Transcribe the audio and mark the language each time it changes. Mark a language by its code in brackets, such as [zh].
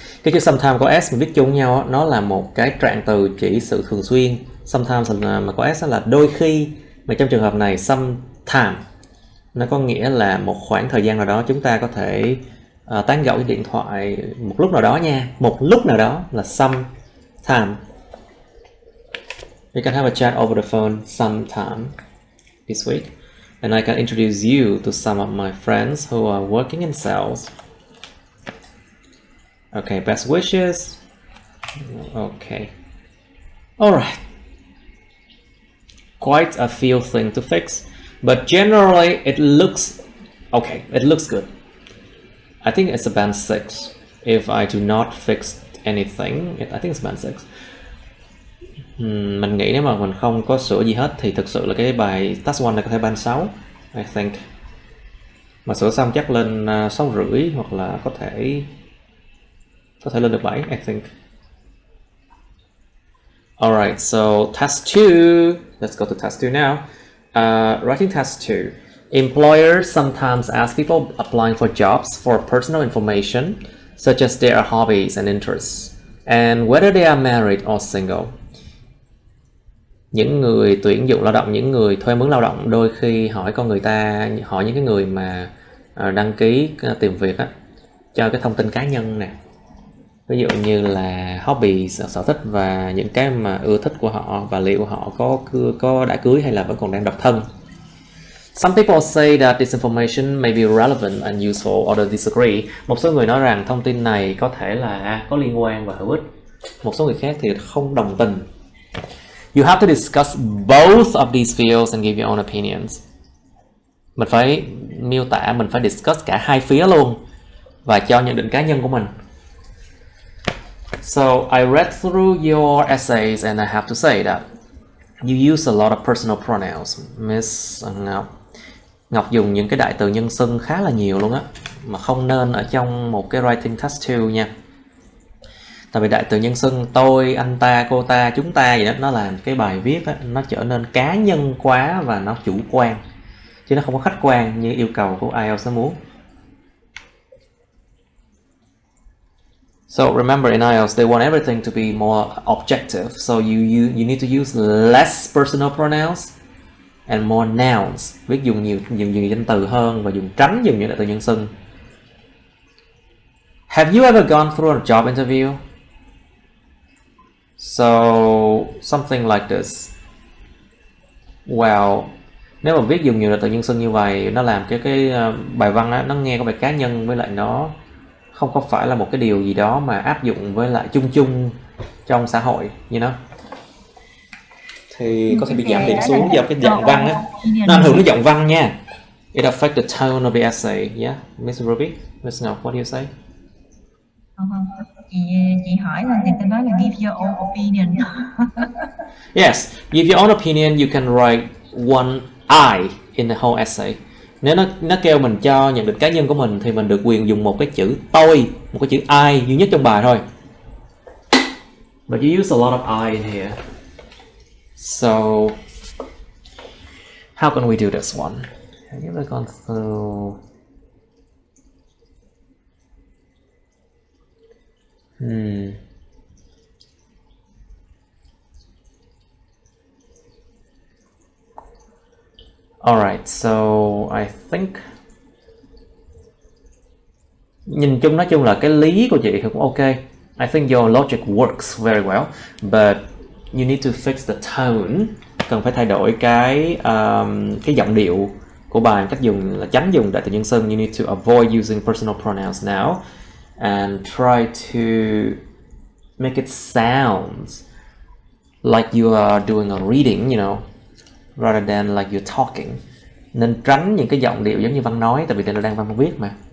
[vi] Cái chữ sometimes có S mà viết chung nhau, nó là một cái trạng từ chỉ sự thường xuyên. Sometimes mà có S là đôi khi, mà trong trường hợp này sometime nó có nghĩa là một khoảng thời gian nào đó chúng ta có thể tán gẫu điện thoại một lúc nào đó nha. Một lúc nào đó là sometime. [en] We can have a chat over the phone sometime this week. And I can introduce you to some of my friends who are working in sales. Okay, best wishes. Okay. Alright. Quite a few things to fix. But generally, it looks okay. It looks good. I think it's a band 6. If I do not fix anything, I think it's band 6. [vi] Mình nghĩ nếu mà mình không có sửa gì hết thì thực sự là cái bài task 1 này có thể band 6. [en] I think. [vi] Mà sửa xong chắc lên 6,5 hoặc là có thể lên được 7. [en] I think. Alright, so task 2. Let's go to task 2 now. Writing task 2. Employers sometimes ask people applying for jobs for personal information, such as their hobbies and interests, and whether they are married or single. [vi] Những người tuyển dụng lao động, những người thuê mướn lao động đôi khi hỏi những cái người mà đăng ký tìm việc á, cho cái thông tin cá nhân nè. Ví dụ như là hobby, sở thích và những cái mà ưa thích của họ và liệu họ có đã cưới hay là vẫn còn đang độc thân. [en] Some people say that this information may be relevant and useful, others disagree. [vi] Một số người nói rằng thông tin này có thể là có liên quan và hữu ích. Một số người khác thì không đồng tình. [en] You have to discuss both of these fields and give your own opinions. [vi] Mình phải miêu tả, mình phải discuss cả hai phía luôn và cho nhận định cá nhân của mình. [en] So I read through your essays and I have to say that you use a lot of personal pronouns, Miss Ngọc. [vi] Ngọc dùng những cái đại từ nhân xưng khá là nhiều luôn á, mà không nên ở trong một cái writing task 2 nha. Tại vì đại từ nhân xưng tôi, anh ta, cô ta, chúng ta vậy đó, nó làm cái bài viết á, nó trở nên cá nhân quá và nó chủ quan, chứ nó không có khách quan như yêu cầu của IELTS nó muốn. [en] So remember, in IELTS they want everything to be more objective, so you need to use less personal pronouns and more nouns. [vi] Biết dùng nhiều danh từ hơn và tránh dùng những đại từ nhân xưng. [en] Have you ever gone through a job interview? So something like this. [vi] Well, nếu mà viết dùng nhiều đại từ nhân xưng như vậy, nó làm cái bài văn á, nó nghe có vẻ cá nhân, với lại nó không có phải là một cái điều gì đó mà áp dụng với lại chung trong xã hội như nó. Thì có thể bị giảm điểm xuống do cái giọng văn á. Nó ảnh hưởng đến giọng văn nha. [en] It affects the tone of the essay. Yeah, Miss Ruby, Miss Ngọc, what do you say? [vi] Không, chị hỏi là người ta nói là [en] give your own opinion. Yes, give your own opinion. You can write one I in the whole essay. [vi] Nếu nó kêu mình cho nhận định cá nhân của mình thì mình được quyền dùng một cái chữ tôi, một cái chữ I duy nhất trong bài thôi. [en] But you use a lot of I in here. So how can we do this one? Have you ever gone through? Alright, so I think [vi] nói chung là cái lý của chị thì cũng ok. [en] I think your logic works very well, but you need to fix the tone. [vi] Cần phải thay đổi cái giọng điệu của bài, cách dùng là tránh dùng đại từ nhân xưng. [en] You need to avoid using personal pronouns now and try to make it sound like you are doing a reading, you know, rather than like you're talking. [vi] Nên tránh những cái giọng điệu giống như Văn nói, tại vì đây là đang Văn viết mà.